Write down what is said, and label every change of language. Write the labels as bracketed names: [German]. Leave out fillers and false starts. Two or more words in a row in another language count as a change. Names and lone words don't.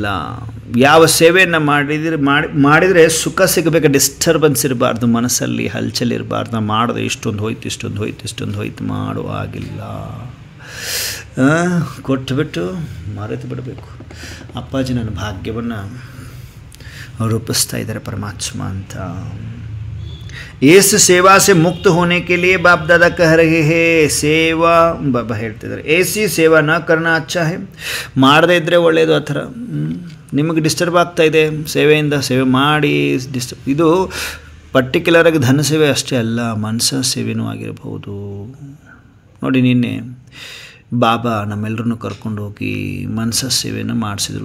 [Kannada] ಯಾವ ಸೇವೆಯನ್ನು ಮಾಡಿದರೆ ಸುಖ ಸಿಗಬೇಕು, ಡಿಸ್ಟರ್ಬೆನ್ಸ್ ಇರಬಾರ್ದು, ಮನಸ್ಸಲ್ಲಿ ಹಲ್ಚಲ್ ಇರಬಾರ್ದು. ನಾವು ಮಾಡೋದು ಇಷ್ಟೊಂದು ಹೋಯ್ತು ಮಾಡುವಾಗಿಲ್ಲ. ಕೊಟ್ಟುಬಿಟ್ಟು ಮರೆತು ಬಿಡಬೇಕು. ಅಪ್ಪಾಜಿ ನನ್ನ ಭಾಗ್ಯವನ್ನು ರೂಪಿಸ್ತಾ ಇದ್ದಾರೆ ಪರಮಾತ್ಮ ಅಂತ. [Hindi] इस सेवा से मुक्त होने के लिए बाप दादा कह रहे हैं, [Kannada] ಸೇವಾ ಬಾಬಾ ಹೇಳ್ತಿದ್ದಾರೆ, [Hindi] ऐसी सेवा न करना अच्छा है. [Kannada] ಮಾಡದೇ ಇದ್ದರೆ ಒಳ್ಳೆಯದು. ಆ ಥರ ನಿಮಗೆ ಡಿಸ್ಟರ್ಬ್ ಆಗ್ತಾ ಇದೆ ಸೇವೆಯಿಂದ, ಸೇವೆ ಮಾಡಿ ಇದು ಪರ್ಟಿಕ್ಯುಲರಾಗಿ ಧನ ಸೇವೆ ಅಷ್ಟೇ ಅಲ್ಲ, ಮನಸ್ಸ ಸೇವೆನೂ ಆಗಿರಬಹುದು. ನೋಡಿ, ನಿನ್ನೆ ಬಾಬಾ ನಮ್ಮೆಲ್ಲರನ್ನು ಕರ್ಕೊಂಡು ಹೋಗಿ ಮನಸ್ಸ ಸೇವೆಯನ್ನು ಮಾಡಿಸಿದ್ರು.